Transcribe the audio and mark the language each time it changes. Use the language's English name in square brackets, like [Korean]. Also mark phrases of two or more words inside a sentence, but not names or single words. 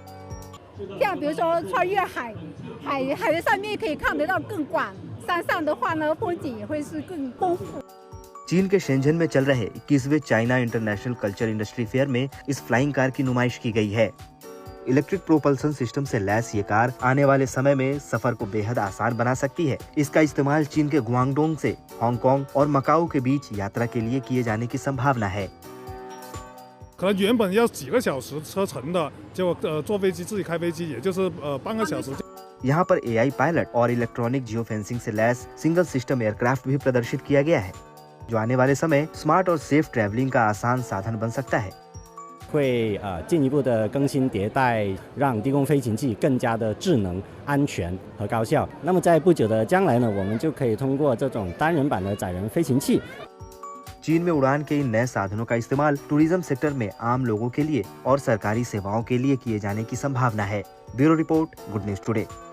[Hindi] चीन के शेंझन में चल रहे 21वें चाइना इंटरनेशनल कल्चर इंडस्ट्री फेयर में इस [English] flying car [Hindi] की नुमाइश की गई है। [English] electric propulsion system [Hindi] से लैस ये कार आने वाले समय में सफर को बेहद आसान बना सकती है। इसका इस्तेमाल चीन के गुआंगडोंग से हांगकांग और मकाऊ के बीच यात्रा के लिए किए जाने की संभावना है। [Chinese] 可能原本要几个小时车程的，结果坐飞机自己开飞机，也就是半个小时。 [Hindi] यहाँ पर [English] AI pilot [Hindi] और [English] electronic geo fencing [Hindi] से लैस [English] single system aircraft [Hindi] भी प्रदर्शित किया गया है, जो आने वाले समय स्मार्ट और [English] safe travelling [Hindi] का आसान साधन बन सकता है। [Chinese] 会进一步的更新迭代，让低空飞行器更加的智能、安全和高效。那么在不久的将来呢，我们就可以通过这种单人版的载人飞行器。 [Hindi] चीन में उड़ान के इन नए साधनों का इस्तेमाल [English] tourism sector [Hindi] में आम लोगों के लिए और सरकारी सेवाओं के लिए किए जाने की संभावना है। [English] Bureau report, Good News Today.